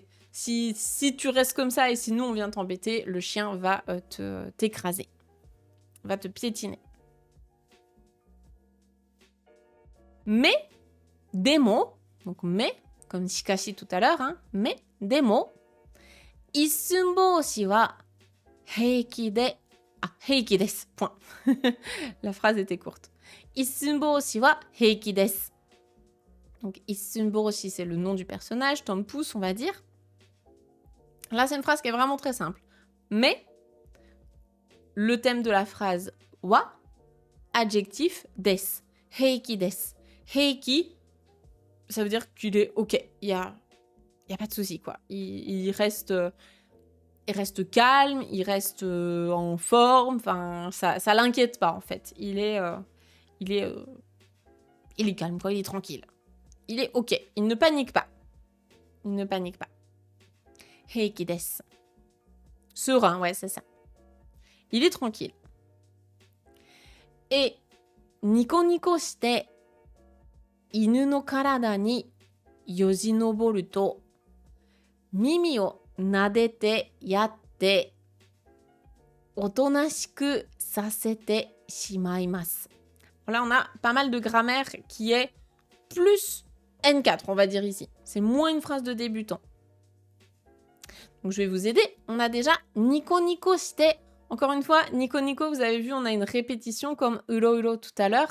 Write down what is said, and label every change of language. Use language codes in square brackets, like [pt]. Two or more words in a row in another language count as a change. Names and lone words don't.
[fr] Si tu restes comme ça et si nous, on vient t'embêter, le chien va t'écraser. Va te piétiner. Mais, demo, donc mais, comme shikashi tout à l'heure, hein, mais, demo, [ja] 一寸法師は平気で... あ、平気です, [fr] point. La phrase était courte. [ja] 一寸法師は平気です. [fr] Donc, issunboshi, c'est le nom du personnage, Tom Pouce, on va dire. Là, c'est une phrase qui est vraiment très simple. Mais, le thème de la phrase wa, adjectif desu, [ja] 平気です. [fr] Heiki, ça veut dire qu'il est OK. Il y a pas de souci, quoi. Il reste calme, il reste en forme. Enfin, ça l'inquiète pas, en fait. Il est calme, quoi. Il est tranquille. Il est OK. Il ne panique pas. [ja] 平気です. [fr] Serein, ouais, c'est ça. Il est tranquille. [ja] Et にこにこして犬の体によじ登ると耳を撫でてやっておとなしくさせてしまいます. [fr] Là, on a pas mal de grammaire qui est plus N4, on va dire ici. C'est moins une phrase de débutant. Donc, je vais vous aider. On a déjà [ja] にこにこして. [fr] Encore une fois, [ja] にこにこ, [fr] vous avez vu, on a une répétition comme [ja] うろうろ [fr] tout à l'heure.